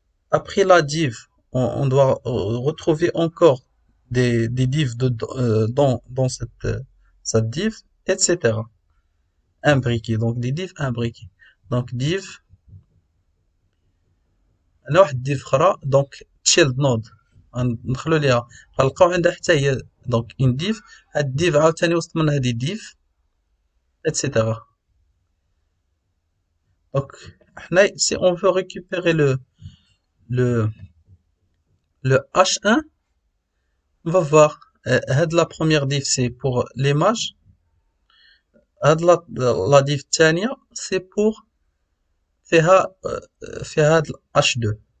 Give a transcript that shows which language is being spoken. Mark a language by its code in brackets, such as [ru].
[fr] Après la div, on doit retrouver encore des divs dans cette div, etc. Imbriqués, donc des divs imbriqués. [ar] Donc div, أنا واحد div أخرى donc child node ندخلو ليها غنلقاو عندها حتى هي [fr] donc une div. [ar] هاد div عاوتاني وسط من هادي div etc. [fr] Donc حنا si on veut récupérer le H1, on va voir la première div c'est pour l'image, la div الثانية c'est pour [ar] فيها هاد [fr] H2.